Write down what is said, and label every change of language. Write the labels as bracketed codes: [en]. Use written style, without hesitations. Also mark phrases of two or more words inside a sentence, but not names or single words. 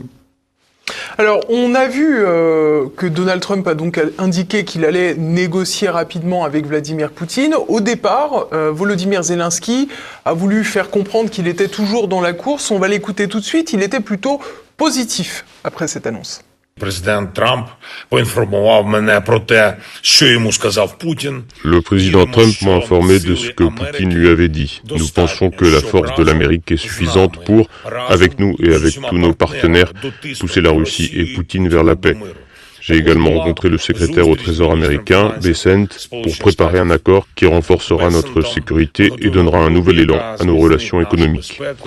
[fr] Alors, on a vu que Donald Trump a donc indiqué qu'il allait négocier rapidement avec Vladimir Poutine. Au départ, Volodymyr Zelensky a voulu faire comprendre qu'il était toujours dans la course. On va l'écouter tout de suite. Il était plutôt positif après cette annonce. [uk] Президент Трамп поінформував мене про те, що йому сказав Путін. [fr] Le président Trump m'a informé de ce que Poutine lui avait dit. Nous pensons que la force de l'Amérique est suffisante pour, avec nous et avec tous nos partenaires, pousser la Russie et Poutine vers la paix. J'ai également rencontré le secrétaire au Trésor américain, Bessent, pour préparer un accord qui renforcera notre sécurité et donnera un nouvel élan à nos relations économiques.